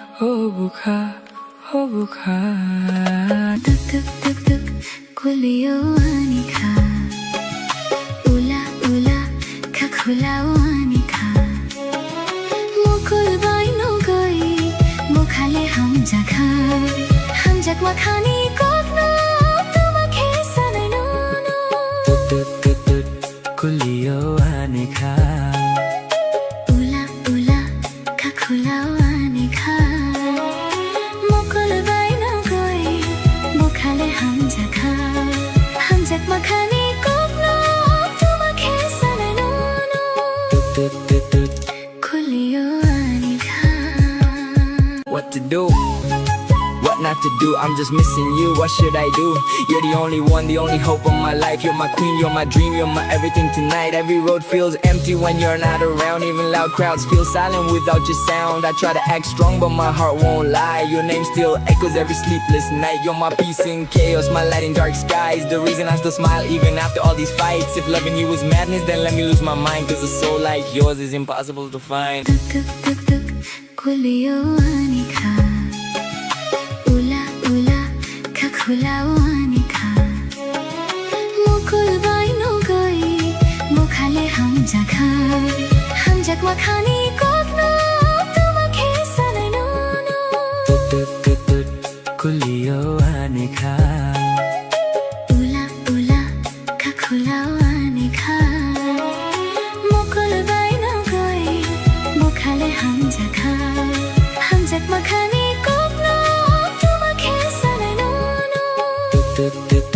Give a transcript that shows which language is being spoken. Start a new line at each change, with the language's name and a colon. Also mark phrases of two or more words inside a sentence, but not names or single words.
Bodo: tuk tuk tuk tuk kulio anika khulao anika mukul bai no goi bukhale ham jak makhani kok no tuma khisa nai no no tuk tuk tuk kulio anika ula ula ka khulao anika mukul bai no goi bukhale ham jak makhani kok no tuma khisa nai no Kulio anika
English: What to do? What not to do? I'm just missing you, what should I do? You're the only one, the only hope of my life. You're my queen, you're my dream, you're my everything tonight. Every road feels empty when you're not around. Even loud crowds feel silent without your sound. I try to act strong but my heart won't lie. Your name still echoes every sleepless night. You're my peace in chaos, my light in dark skies. The reason I still smile even after all these fights. If loving you is madness, then let me lose my mind. Cause a soul like yours is impossible to find.
Bodo: Tuk tuk tuk tuk kulio anika Ula ula ka khulao anika Mukul bai no goi bukhale ham jak makhani kok no tuma khisa nai no no Tuk tuk tuk kulio anika Ula ula ka khulao anika Mukul bai no goi bukhale ham jak makhani kok no tuma khisa nai no no